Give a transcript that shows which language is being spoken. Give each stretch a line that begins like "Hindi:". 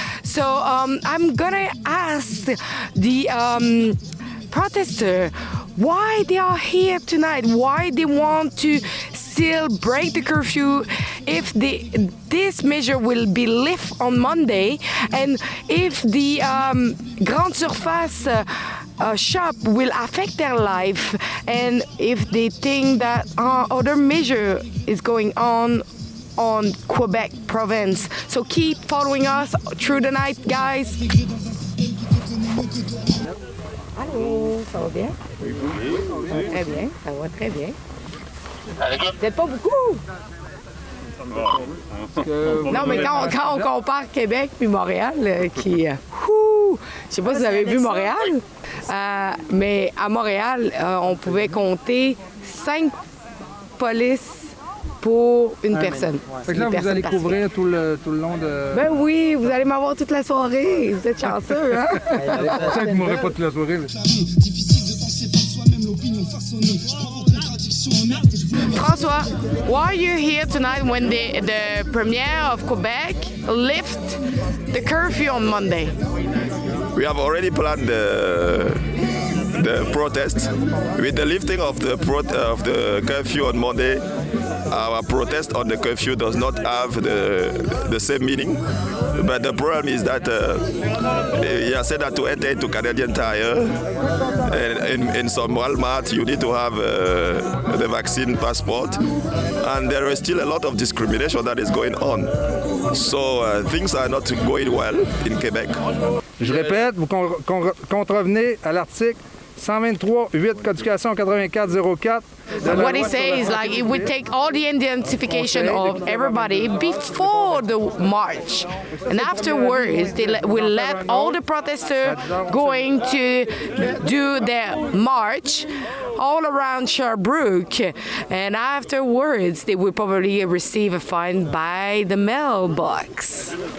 English: So I'm gonna ask the protester why they are here tonight, why they want to still break the curfew if this measure will be lifted on Monday, and if the Grande Surface shop will affect their life, and if they think that other measure is going on Quebec province. So keep following us through the night, guys.
French: Allô, ça va bien? Oui. Très bien, ça va très bien. Vous n'êtes pas beaucoup? Non, mais quand on compare Québec puis Montréal, je sais pas si vous avez vu Montréal, mais à Montréal, on pouvait compter 5 polices pour une personne. Fait que là, vous allez couvrir tout le long de... Ben oui, vous allez m'avoir toute la soirée. Vous êtes chanceux, hein? C'est ça que vous m'aurez pas toute la soirée. Difficile de penser par soi-même l'opinion façonnée. Je crois en contradiction en merde.
English: François, why are you here tonight when the Premier of Quebec lift the curfew on Monday? We have already planned the protest. With the lifting of the curfew on Monday, our protest on the curfew does not have the same meaning. But the problem is that he has said that to enter into Canadian Tire, in some Walmart, you need to have the vaccine passport. And there is still a lot of discrimination that is going on. So things are not going well in Quebec.
French: Je répète, vous contrevenez à l'article 123.8 Codification 8404.
English: What he says is like it would take all the identification of everybody before the march, and afterwards they will let all the protesters going to do their march all around Sherbrooke, and afterwards they will probably receive a fine by the mailbox.